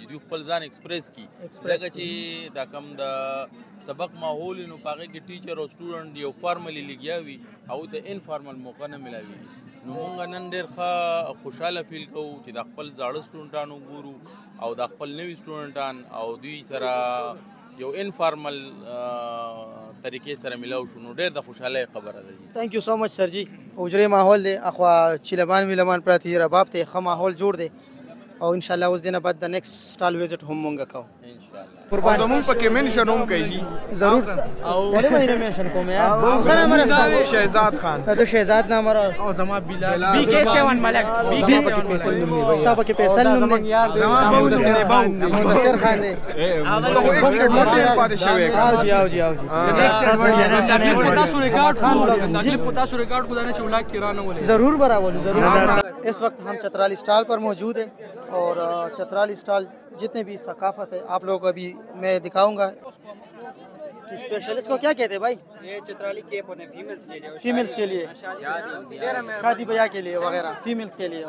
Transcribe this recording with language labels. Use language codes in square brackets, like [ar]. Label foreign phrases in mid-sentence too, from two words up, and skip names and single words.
[ps] دوی خپل ځان ایکسپریس کړي ځکه چې دا کم د سبق ماحول نو په هغې کې ټیچر او سټوډنټ یو فارملي لګیا وي او ته انفارمل موقع نه ملاوي نو مونږ نن ډېر ښه خوشحاله فیل کوو چې د خپل زاړه سټوډنټان وګورو او د خپل نوي سټوډنټان او دوی سره یو انفارمل طریقې سره ملاو شو نو ډېر د خوشحالۍ خبره ده. [en] thank you so much sir ji. [ps] حجرې ماحول دی اخوا چیلمان ویلمان پراته دي رباب ته ښه ماحول جوړ دی او [ar] ان شاء الله [ps] اوس دینه بعد د [en] next stall visit [ps] هم مونږ کوو [ar] ان شاء الله. [ps] قربان زمون پکې منشن هم کوي ضرور ولې مې منشن کوم یار سره مرسته شهزاد خان د شهزاد نام او زما بلال BK7 ملک BK7 فیصل نوم دی ستا پکې فیصل نوم دی زما باو د سره باو منتصر خان دی ته خو [en] ext market [ps] پاتې شوی او جی او جی او جی تاسو ریکارډ تاسو ریکارډ کو دانه چې ولاک کرانه ولې ضرور براولو ضرور. [hi] इस वक्त हम चतराली स्टॉल पर मौजूद हैं और चतराली स्टॉल जितने भी सकाफत है आप लोगों को अभी मैं दिखाऊंगा. स्पेशलिस्ट को क्या कहते हैं भाई? ये चतराली केप होते हैं फीमेल्स के लिए शादी ब्याह के लिए वगैरह फीमेल्स के लिए.